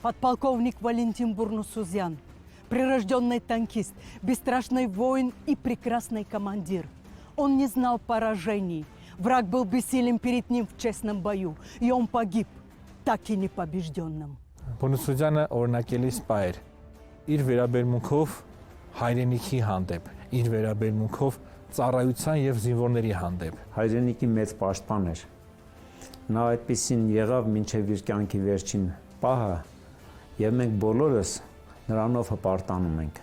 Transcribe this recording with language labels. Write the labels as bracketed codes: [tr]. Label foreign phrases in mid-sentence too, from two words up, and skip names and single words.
[ru] Подполковник Валентин Бурнусузян, прирожденный танкист, бесстрашный воин и прекрасный командир. Он не знал поражений. Враг был бессилен перед ним в честном бою, и он погиб, так и непобежденным. [hy] Բունուսուձյանը օրինակելի սպա էր, իր վերաբերմունքով հայրենիքի հանդեպ, իր վերաբերմունքով ծառայության եւ զինվորների հանդեպ։ Հայրենիքի մեծ պաշտպան էր։ Նա այդպեսին եղավ մինչև իր կյանքի վերջին պահը, եւ մենք բոլորս նրանով հպարտանում ենք։